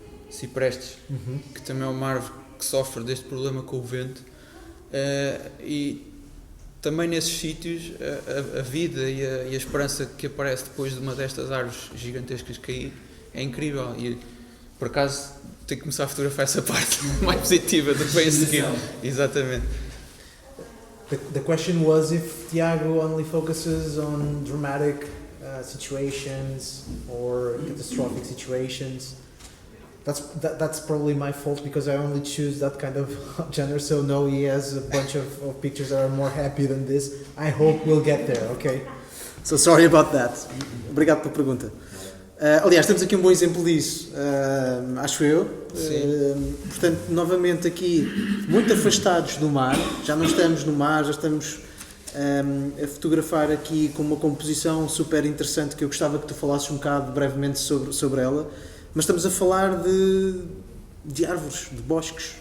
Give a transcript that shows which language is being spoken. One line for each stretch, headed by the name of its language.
Portuguese: Ciprestes, que também é uma árvore que sofre deste problema com o vento, e também nesses sítios a vida e a esperança que aparece depois de uma destas árvores gigantescas cair é incrível, e por acaso tenho que começar a fotografar essa parte mais positiva do que vem a seguir. Exatamente.
English: The question was if Tiago only focuses on dramatic situations or catastrophic situations. That's probably my fault, because I only choose that kind of genre. So no, he has a bunch of pictures that are more happy than this. I hope we'll get there, okay? So sorry about that.
Portuguese: Obrigado pela pergunta. Aliás, temos aqui um bom exemplo disso, acho eu. Portanto, novamente aqui, muito afastados do mar, já não estamos no mar, já estamos a fotografar aqui com uma composição super interessante, que eu gostava que tu falasses um bocado brevemente sobre ela, mas estamos a falar de árvores, de bosques.